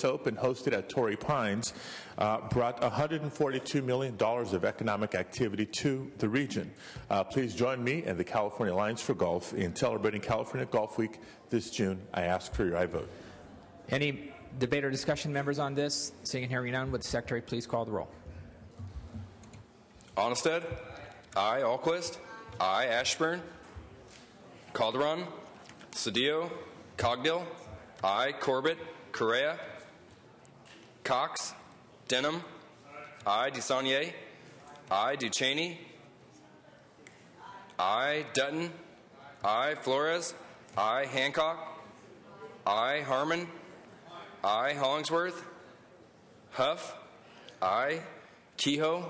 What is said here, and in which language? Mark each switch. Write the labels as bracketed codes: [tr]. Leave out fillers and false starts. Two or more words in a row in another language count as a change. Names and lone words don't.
[en] Open hosted at Torrey Pines brought $142 million of economic activity to the region. Please join me and the California Alliance for Golf in celebrating California Golf Week this June. I ask for your aye vote. Any debate or discussion, members, on this? Seeing and hearing none, would the Secretary please call the roll? Onnested. Aye. Alquist. Aye. Ashburn. Calderon. Cedillo. Cogdill. Aye. Corbett. Correa. Cox. Denham. I. DeSaulnier. I. Duchesne. I. Dutton. I. Flores. I. Hancock. I. Harmon. I. Hollingsworth. Huff. I. Kehoe.